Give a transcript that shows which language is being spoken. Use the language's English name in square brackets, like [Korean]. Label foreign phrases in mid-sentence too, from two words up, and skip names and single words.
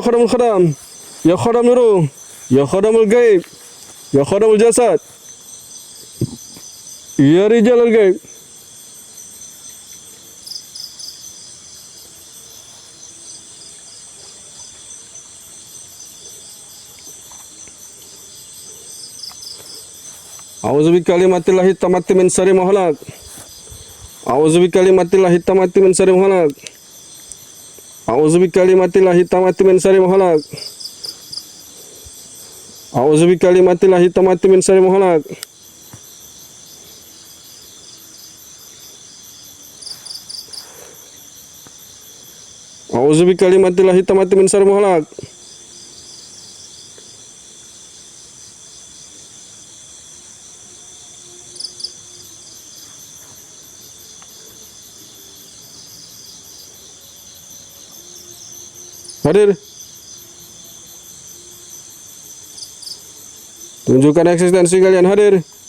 [Arabic] يا خادم الخادم، يا خادم الروح، يا خادم الغيب، يا خادم الجسد، يا رجال الغيب. أعوذ بكلمات الله التامات من شر ما خلق. أعوذ بكلمات الله التامات من شر ما خلق. أعوذ بكلمات الله التامات من شر ما خلق. أعوذ بكلمات الله التامات من شر ما خلق. أعوذ بكلمات الله التامات من شر ما خلق. [Indonesian] Hadir. Tunjukkan eksistensi kalian, hadir.